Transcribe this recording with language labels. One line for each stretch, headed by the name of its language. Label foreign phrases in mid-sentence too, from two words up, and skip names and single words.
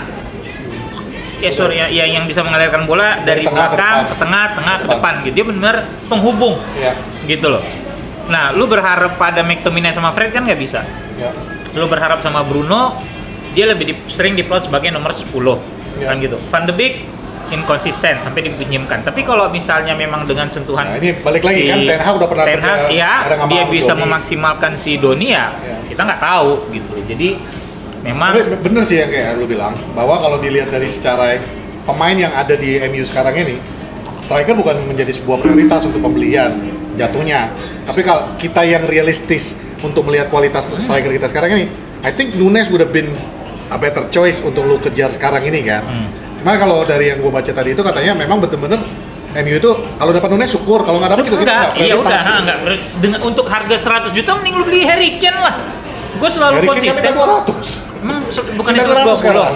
Indonesian: Ya sorry ya, yang bisa mengalirkan bola dari tengah ke belakang depan. ke tengah, tengah ke Depan. depan gitu. Dia benar penghubung Ya. gitu loh. Nah, lu berharap pada McTominay sama Fred kan nggak bisa. Ya. Lu berharap sama Bruno, dia lebih sering diplot sebagai nomor 10 Ya. kan gitu. Van de Beek inkonsisten sampai dipinjamkan. Tapi kalau misalnya memang dengan sentuhan Nah, ini balik lagi kan, Ten Hag udah pernah Ten Hag, kerja ya, bareng sama dia bisa Doni. memaksimalkan si Doni ya, kita nggak tahu gitu. Jadi memang Tapi bener sih yang kayak lu bilang, bahwa kalau dilihat dari secara pemain yang ada di MU sekarang ini, striker bukan menjadi sebuah prioritas untuk pembelian jatuhnya. Tapi kalau kita yang realistis untuk melihat kualitas striker kita sekarang ini,
English: I think Nunes would have been a better choice
Indonesian: untuk lu kejar sekarang ini kan. Cuma kalau dari yang gue baca tadi itu katanya memang bener-bener MU itu kalau dapat Nunes syukur, kalau nggak dapat juga kita nggak iya prioritas. udah, nggak dengan untuk harga 100 juta mending lu beli Harry Kane lah. Gue selalu Harry Kane konsisten. minta 200. Emang bukannya Minta 200 sekarang.